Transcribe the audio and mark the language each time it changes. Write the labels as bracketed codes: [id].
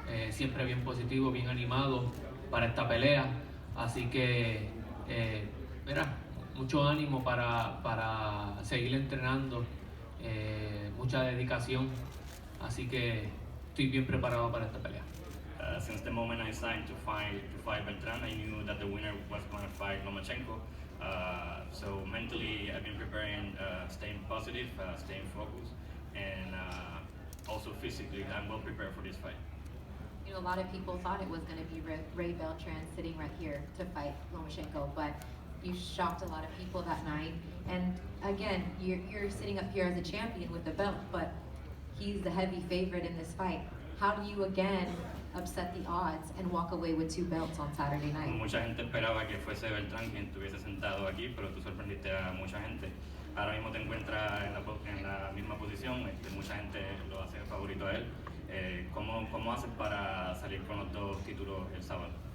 [es] Siempre bien positivo, bien animado para esta pelea. Así que, mira, mucho ánimo para seguir entrenando, mucha dedicación. Así que estoy bien preparado para esta pelea. [en] Since the moment I signed to fight Beltrán, I knew that the winner was going to fight Lomachenko. So mentally, I've been preparing, staying positive, staying focused, and also physically, I'm well prepared for this fight. You know, a lot of people thought it was going to be Ray Beltran sitting right here to fight Lomachenko, but you shocked a lot of people that night. And again, you're sitting up here as a champion with the belt, but he's the heavy favorite in this fight. How do you again upset the odds and walk away with two belts on Saturday night? [es] Mucha gente esperaba que fuese Beltrán quien estuviese sentado aquí, pero tú sorprendiste a mucha gente. Ahora mismo te encuentras en la misma posición, mucha gente lo hace favorito a él. ¿Cómo haces para salir con los dos títulos el sábado?